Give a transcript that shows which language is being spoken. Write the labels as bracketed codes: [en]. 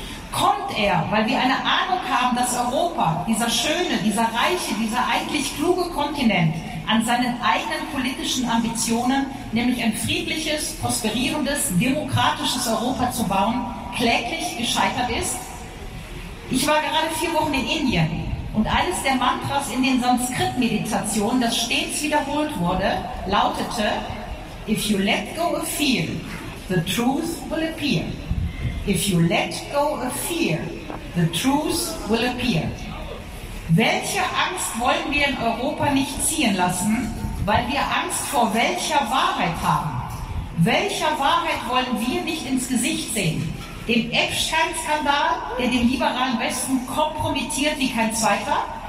[de] Kommt er, weil wir eine Ahnung haben, dass Europa, dieser schöne, dieser reiche, dieser eigentlich kluge Kontinent, an seinen eigenen politischen Ambitionen, nämlich ein friedliches, prosperierendes, demokratisches Europa zu bauen, kläglich gescheitert ist? Ich war gerade 4 Wochen in Indien und eines der Mantras in den Sanskrit-Meditationen, das stets wiederholt wurde, lautete: [en] If you let go a fear, the truth will appear. If you let go a fear, the truth will appear. [de] Welche Angst wollen wir in Europa nicht ziehen lassen, weil wir Angst vor welcher Wahrheit haben? Welcher Wahrheit wollen wir nicht ins Gesicht sehen? Dem Epstein-Skandal, der den liberalen Westen kompromittiert wie kein zweiter?